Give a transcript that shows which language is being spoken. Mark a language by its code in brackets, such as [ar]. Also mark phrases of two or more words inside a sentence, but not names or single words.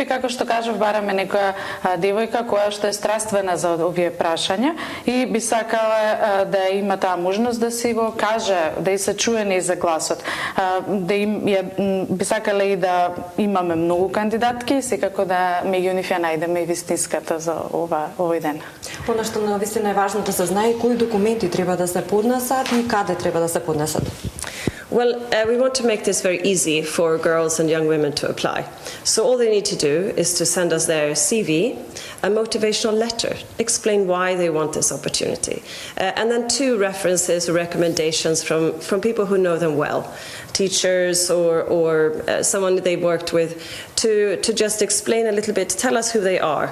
[mk] Како што кажав, бараме некоја девојка која што е страствена за овие прашања и би сакала да има таа можност да си го каже, да и се чуе нејзин гласот. Да би сакале и да имаме многу кандидатки, секако да меѓу нив ја најдеме и вистинската за овој ден. Она што навистина е важно да се знае кои документи треба да се поднесат и каде треба да се поднесат. [en] Well, we want to make this very easy for girls and young women to apply. So all they need to do is to send us their CV, a motivational letter, explain why they want this opportunity, and then 2 references or recommendations from people who know them well, teachers or someone they've worked with, to just explain a little bit, tell us who they are.